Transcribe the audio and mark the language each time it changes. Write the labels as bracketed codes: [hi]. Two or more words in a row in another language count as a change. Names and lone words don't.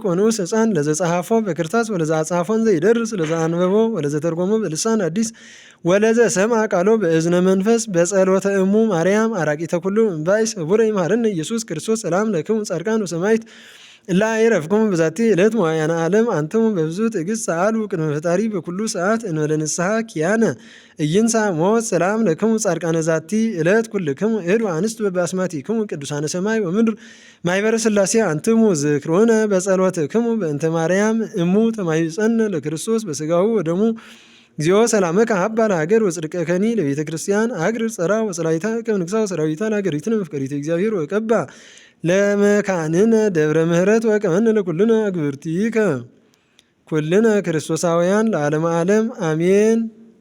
[gez] ወንዑስ ሕፃን ለዘጸሐፎ በክርታስ ወለዘአጽሐፎን ዘይደርስ ለዘአንበቦ ወለዘተርጎሞ በልሳን አዲስ ወለዘ ሰምዐ ቃሎ በእዝነ መንፈስ በጸሎተ እሙ ማርያም አራቂተ ኩሉ እምባይስ ህቡረ ይምሃረነ ኢየሱስ ክርስቶስ። ሰላም ለክሙ ጻድቃን ወሰማዕት እላ አይረፍክሙ በዛቲ ዕለት መዋዕያነ ዓለም አንትሙ በብዙ ትዕግስት ሰአሉ ቅድመ ፈጣሪ በኩሉ ሰዓት እንበለ ንስሐ ኪያነ ኢይንሣ ሞት። ሰላም ለክሙ ጻድቃነ ዛቲ ዕለት ኩልክሙ እድ አንስት በአስማቲክሙ ቅዱሳነ ሰማይ ወምድር ማኅበረ ሥላሴ አንትሙ ዝክሮነ በጸሎትክሙ በእንተ ማርያም እሙ ተማይጸነ ለክርስቶስ በሥጋሁ ወደሙ እግዚኦ ሰላመከ ሀባ ለሀገር ወጽድቀከኒ ለቤተ ክርስቲያን አግር ጸራ ወጸላይታ ከመንግሥታ ወሰራዊታ ለሀገሪትነ መፍቀሪተ እግዚአብሔር ወቀባ ለመካንነ ደብረ ምሕረት ወቀመነ ለኩልነ አግብርቲከ ኩልነ ክርስቶሳውያን ለዓለመ ዓለም አሜን።